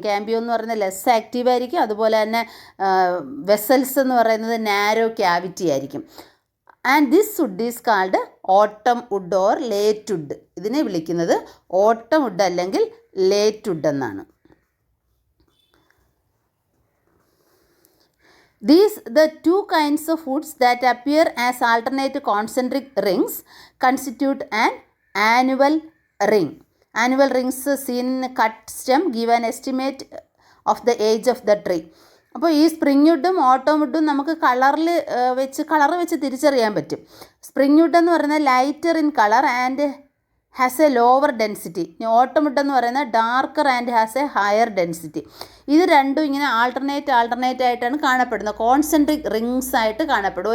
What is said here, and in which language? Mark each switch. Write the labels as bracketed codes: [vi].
[ml] Cambium എന്ന് പറയുന്നത് less active ആയിരിക്കും. അതുപോലെ തന്നെ വെസൽസ് എന്ന് പറയുന്നത് നാരോ ക്യാവിറ്റി ആയിരിക്കും. [en] And this wood is called autumn wood or late wood. [ml] ഇതിനെ വിളിക്കുന്നത് ഓട്ടം വുഡ് അല്ലെങ്കിൽ ലേറ്റ് വുഡ് എന്നാണ്. [en] The two kinds of woods that appear as alternate concentric rings constitute an annual ring. Annual rings seen in cut stem give an estimate of the age of the tree. [ml] അപ്പോൾ ഈ spring വുഡും ഓട്ടം വുഡും നമുക്ക് colour വെച്ച് തിരിച്ചറിയാൻ പറ്റും. [en] spring wood [ml] എന്ന് പറയുന്നത് [en] Lighter in colour and has a lower density. Autumn wood [ml] എന്ന് പറയുന്നത് [en] Darker and has a higher density. [ml] ഇത് രണ്ടും ഇങ്ങനെ ആൾട്ടർനേറ്റ് ആയിട്ടാണ് കാണപ്പെടുന്നത്. കോൺസെൻട്രിക് റിങ്സ് ആയിട്ട് കാണപ്പെടും.